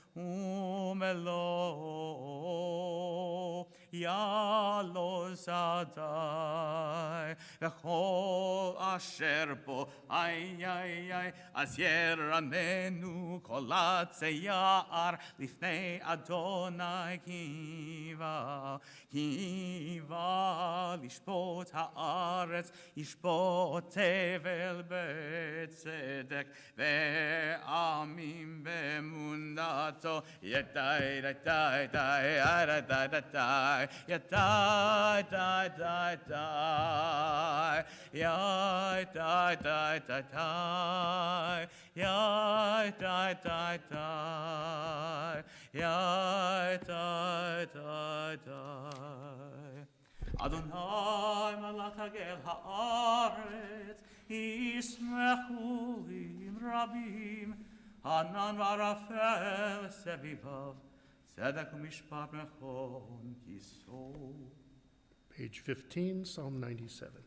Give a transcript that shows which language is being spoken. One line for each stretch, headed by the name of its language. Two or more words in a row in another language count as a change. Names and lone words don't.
Hebrew: ומלואו יעלו שדי וכל אשר בו, איי איי איי, אז ירננו כל עצי יער לפני אדוני קיווה לשפוט הארץ, ישפוט תבל בצדק ועמים באמונתו, ידי די די די די די די די, ידי די די די, ידי די די די די, ידי די די די, ידי די די. אדוני מלך הגל הארץ, ישמחו עם רבים, ענן וערפל סביביו, צדק ומשפט נכון כיסו.
English: Page 15, Psalm 97.